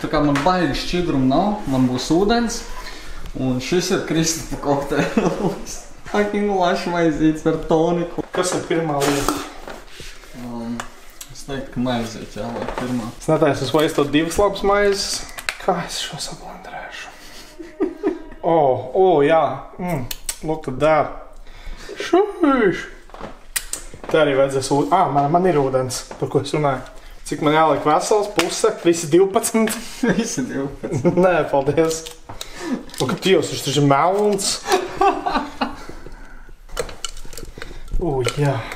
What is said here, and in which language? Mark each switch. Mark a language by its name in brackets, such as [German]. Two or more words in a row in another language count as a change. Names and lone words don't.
[Latvian] Tā kā man baigi šķidrumu nav, man būs ūdens. Un šis ir Kristapa kokteils. Fucking lašmaizītes ar toniku. Kas ir pirmā lieta? Es teiktu, ka maizīt jāliek pirmā. Es netaisu vaistot 2 labas maizes. Kā es šo sablenderēšu? Jā. [English] Look at that. [Latvian] Šuš. Tā arī vajadzēs man ir ūdens, par ko es runāju. Cik man jāliek vesels, puse, visi 12? Visi 12. Nē, paldies. Un ka Dievs, viņš taču melns. Jā.